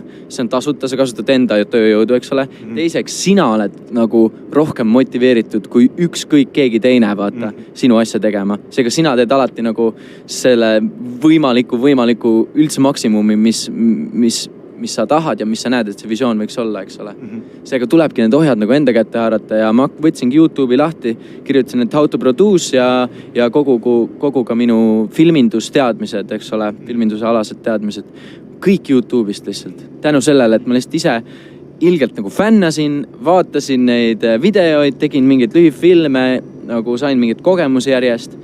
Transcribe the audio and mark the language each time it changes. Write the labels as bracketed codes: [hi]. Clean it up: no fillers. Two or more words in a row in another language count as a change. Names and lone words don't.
[et] See on tasuta, sa kasutad enda tööjõudu, eks ole. Teiseks, sina oled nagu rohkem motiveeritud kui ükskõik keegi teine, vaata, sinu asja tegema. Seega sina teed alati nagu selle võimaliku üldse maksimumi, mis sa tahad ja mis sa näed, et see visioon võiks olla, eks ole. Seega tulebki need ohjad nagu enda kätte haarata ja ma võtsingi YouTube'i lahti, kirjutasin, et [en] how to produce [et] ja kogu ka minu filmindusteadmised, eks ole, filminduse alased teadmised. Kõik YouTube'ist lihtsalt. Tänu sellele, et ma lihtsalt ise ilgelt nagu fännasin, vaatasin neid videoid, tegin mingeid lühifilme, nagu sain mingeid kogemusi järjest.